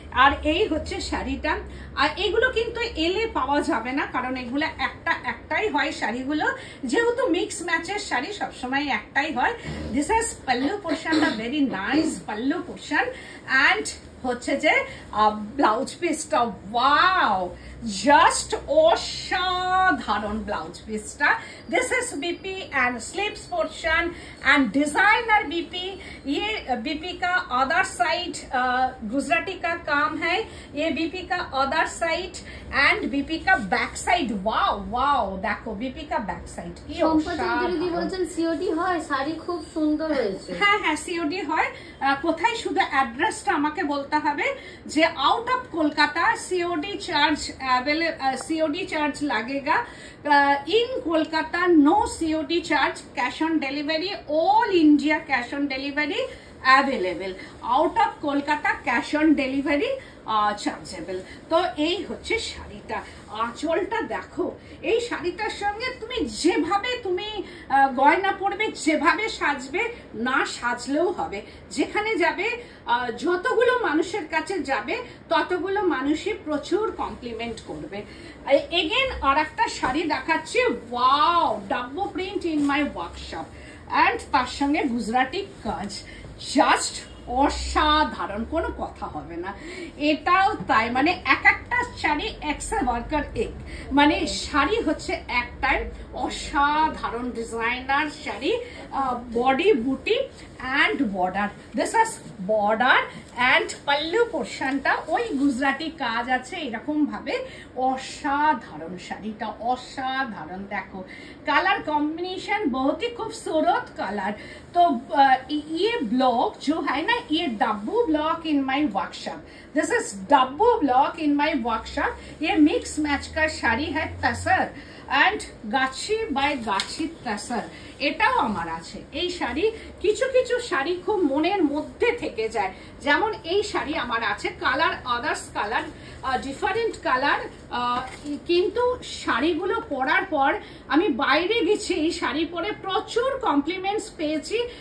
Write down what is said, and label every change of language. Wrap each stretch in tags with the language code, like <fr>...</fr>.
<bn>আর এই হচ্ছে শাড়িটা। আর এগুলো কিন্তু এলে পাওয়া যাবে না, কারণ এগুলো একটাই হয় শাড়িগুলো, যেহেতু মিক্স ম্যাচের শাড়ি সবসময় একটাই হয়। দিস ইজ পাল্লু পোর্শনটা, very nice pallu portion. And হচ্ছে যে ব্লাউজ পিসটা, ওয়াও, জাস্ট অসাধারণ ব্লাউজ পিসটা।</bn> <en>This is BP and sleeves portion and designer BP.</en> <hi>ये बीपी का अदर साइड गुजराती का काम है, ये बीपी का अदर साइड एंड बीपी का बैक साइड। वाओ वाओ, देखो बीपी का बैक साइड।</hi> <bn>দিদি বলছেন সিওডি হয়, শাড়ি খুব সুন্দর হয়েছে। হ্যাঁ হ্যাঁ সিওডি হয়। কোথায় শুধু অ্যাড্রেসটা আমাকে বলতে হবে যে</bn> <hi>out of Kolkata COD charge लगेगा, इन Kolkata no COD charge, cash on delivery, all India cash on delivery available, out of Kolkata cash on delivery chargeable.</hi> <bn>তো এই হচ্ছে শাড়িটা। আঁচলটা দেখো, এই শাড়িটার সঙ্গে তুমি যেভাবে তুমি গয়না পরবে, যেভাবে সাজবে, না সাজলেও হবে। যেখানে যাবে, যতগুলো মানুষের কাছে যাবে, ততগুলো মানুষই প্রচুর কমপ্লিমেন্ট করবে। এগেন আর একটা শাড়ি দেখাচ্ছি, wow, ডাব্বো print in my workshop, and তার সঙ্গে গুজরাটি কাজ, জাস্ট অসাধারণ, কোনো কথা হবে না। এটাও তাই, মানে এক একটা শাড়ি এক্সেল ওয়ার্কার এক, মানে শাড়ি হচ্ছে একটাই অসাধারণ ডিজাইনার শাড়ি। বডি বুটি and border, this is border and pallu পোর্শনটা ওই গুজরাটি কাজ আছে এরকম ভাবে। অসাধারণ শাড়িটা, অসাধারণ। দেখো কালার</bn> <hi>कॉम्बिनेशन बहुत ही खूबसूरत कलर। तो ये ब्लॉक जो है ना, ये डब्बू block in my workshop, this is Dabbu block in my workshop. ये मिक्स मैच का শাড়ি है तसर एंड गाछी बाय गाछी तसर,</hi> <bn>এটাও আমার আছে। এই শাড়ি, কিছু কিছু শাড়ি খুব মনের মধ্যে থেকে যায়, যেমন এই শাড়ি আমার আছে, colour others colour, different colour, কিন্তু শাড়িগুলো পরার পর আমি বাইরে গেছি, এই শাড়ি পরে প্রচুর কমপ্লিমেন্টস পেয়েছি।</bn>